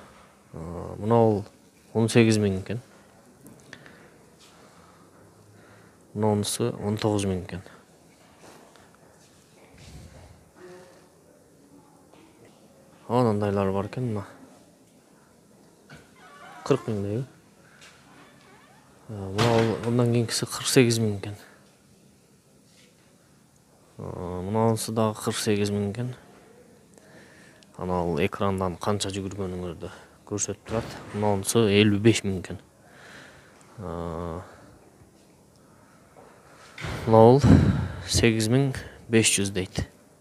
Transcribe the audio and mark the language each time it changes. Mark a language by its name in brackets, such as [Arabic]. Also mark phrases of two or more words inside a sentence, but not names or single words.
[Kyrgyz] Мына 18 000 экен. Мынасы 19 000 экен. Анандайлар бар экен мына. 40 000 дейби. [Uzbek] Ondan keyingisi 48 000 eкен. [Kyrgyz] Мынанысы дагы 48 000 экен. Анал экрандан канча жүгүргөнүңүздү көрсөтүп турат. Мынанысы 55 000 экен. Мынау 8500 дейт.